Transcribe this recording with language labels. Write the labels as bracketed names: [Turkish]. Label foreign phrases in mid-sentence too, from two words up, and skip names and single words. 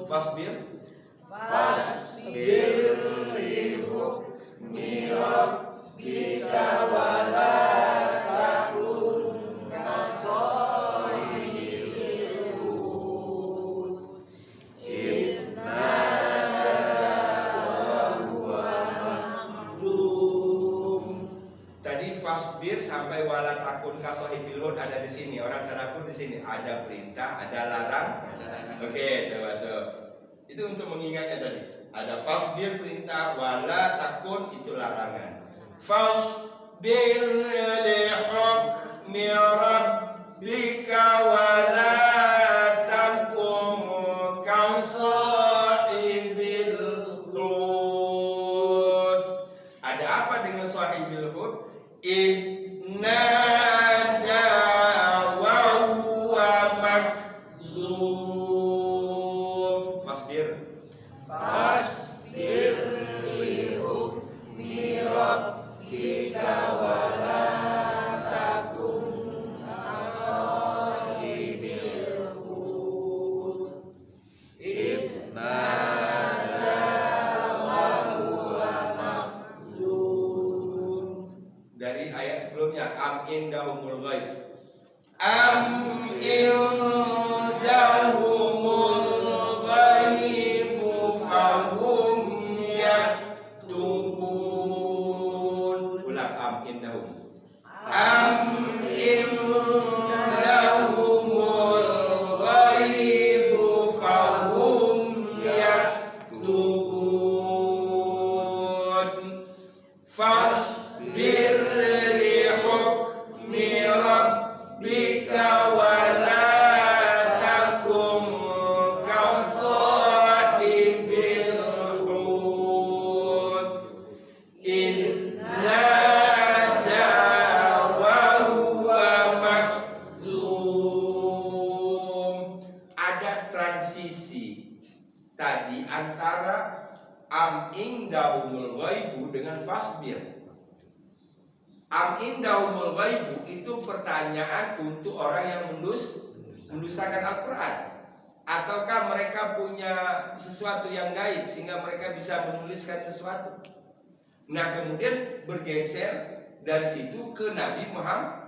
[Arabic] فاصبر لحكم ربك ولا تكن كصاحب الحوت إن وهو مكظوم. [Indonesian] Tadi fasbir sampai [Arabic] ولا تكن كصاحب الحوت [Indonesian] ada di sini. Orang tadabbur di sini ada perintah, ada larang. Oke, coba itu untuk mengingatnya tadi. Ada fasbir perintah, [Arabic] ولا تكن [Indonesian] itu larangan. [Arabic] فاصبر لحكم ربك ولا تكن كصاحب الحوت. [Indonesian] Ada apa dengan [Arabic] صاحب الحوت? إن وهو مكظوم. فاصبر لحكم ربك ولا تكن كصاحب الحوت إن وهو مكظوم. [Indonesian] Dari ayat sebelumnya [Arabic] أم عندهم الغيب. أم عندهم الغيب فهم يكتبون. [Indonesian] Ulang [Arabic] أم عندهم. أم عندهم الغيب فهم يكتبون. فاصبر لحكم ربك ولا تكم كصاحب الحوت إن وهو مكظوم. [Indonesian] Ada transisi tadi antara [Arabic] أم عندهم الغيب [Indonesian] dengan fasbir. [Arabic] أم عندهم الغيب [Indonesian] itu pertanyaan untuk orang yang mendustakan Al-Quran. Ataukah mereka punya sesuatu yang gaib sehingga mereka bisa menuliskan sesuatu. Nah kemudian bergeser dari situ ke Nabi Muhammad.